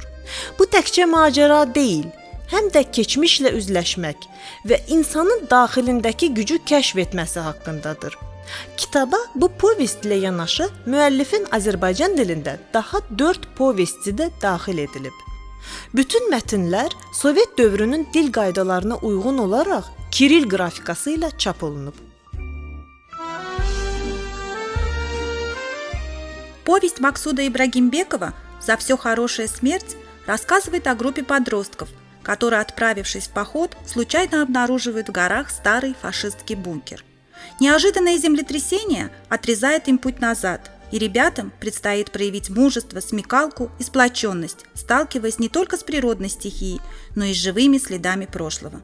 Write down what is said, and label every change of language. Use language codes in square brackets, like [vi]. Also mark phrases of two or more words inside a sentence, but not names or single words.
[az] Bu təkcə macəra deyil, həm də keçmişlə üzləşmək və insanın daxilindəki gücü kəşf etməsi haqqındadır. Kitaba bu povestlə yanaşı müəllifin Azərbaycan dilində daha 4 povesti də daxil edilib. Bütün mətnlər Sovet dövrünün dil qaydalarına uyğun olaraq Kiril qrafikası ilə çap olunub. [ru] Повесть Максуда Ибрагимбекова «За все хорошая смерть» рассказывает о группе подростков, которые, отправившись в поход, случайно обнаруживают в горах старый фашистский бункер. Неожиданное землетрясение отрезает им путь назад, и ребятам предстоит проявить мужество, смекалку и сплоченность, сталкиваясь не только с природной стихией, но и с живыми следами прошлого.